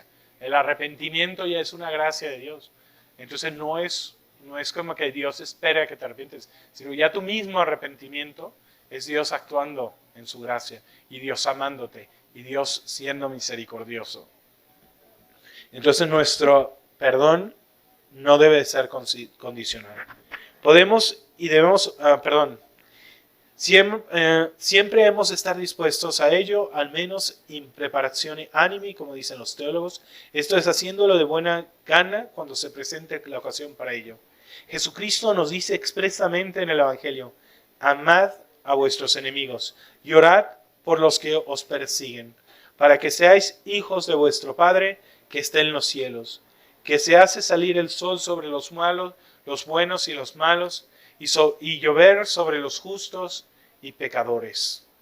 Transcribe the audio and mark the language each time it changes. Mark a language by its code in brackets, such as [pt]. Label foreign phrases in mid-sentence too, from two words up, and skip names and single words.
[es] El arrepentimiento ya es una gracia de Dios. Entonces no es como que Dios espera que te arrepientes, sino ya tu mismo arrepentimiento es Dios actuando en su gracia, y Dios amándote, y Dios siendo misericordioso. Entonces nuestro perdón no debe ser condicional. Podemos y debemos, siempre hemos de estar dispuestos a ello, al menos [la] in preparazione animi, [es] como dicen los teólogos. Esto es haciéndolo de buena gana cuando se presente la ocasión para ello. Jesucristo nos dice expresamente en el Evangelio, amad a vuestros enemigos y orad por los que os persiguen, para que seáis hijos de vuestro Padre que está en los cielos, que se hace salir el sol sobre los malos, los buenos y los malos, y llover sobre los justos y pecadores.